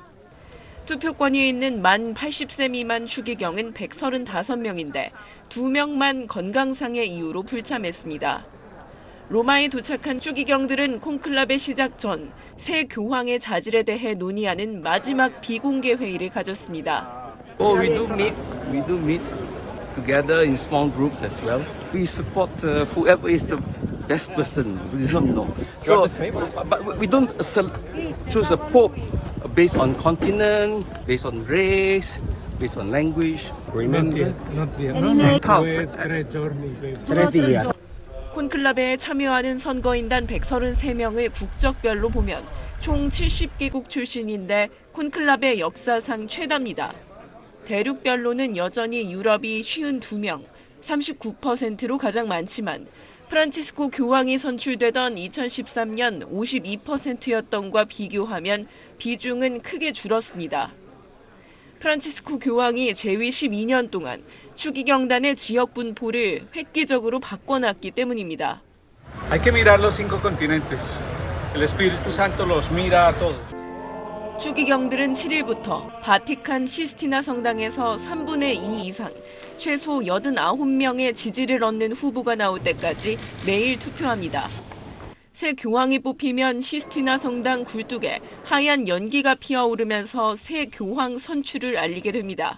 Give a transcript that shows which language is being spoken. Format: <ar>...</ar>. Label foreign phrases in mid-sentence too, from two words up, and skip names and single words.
<ko>투표권이 있는 만 80세 미만 추기경은 135명인데 2명만 건강상의 이유로 불참했습니다. 로마에 도착한 추기경들은 콘클라베 시작 전 새 교황의 자질에 대해 논의하는 마지막 비공개 회의를 가졌습니다.</ko> <en>We do meet together in small groups as well. We support whoever is the best person. We don't know. So, but we don't choose a pope based on continent, based on race, based on language.</en> <ko>콘클라베에 참여하는 선거인단 133명을 국적별로 보면 총 70개국 출신인데 콘클라베 역사상 최다입니다. 대륙별로는 여전히 유럽이 52명, 39%로 가장 많지만 프란치스코 교황이 선출되던 2013년 52%였던과 비교하면 비중은 크게 줄었습니다. 프란치스코 교황이 재위 12년 동안 추기경단의 지역 분포를 획기적으로 바꿔놨기 때문입니다.</ko> <es>Hay que mirar los 5 continentes. El Espíritu Santo los mira a todos.</es> <ko>추기경들은 7일부터 바티칸 시스티나 성당에서 3분의 2 이상, 최소 89명의 지지를 얻는 후보가 나올 때까지 매일 투표합니다. 새 교황이 뽑히면 시스티나 성당 굴뚝에 하얀 연기가 피어오르면서 새 교황 선출을 알리게 됩니다.</ko>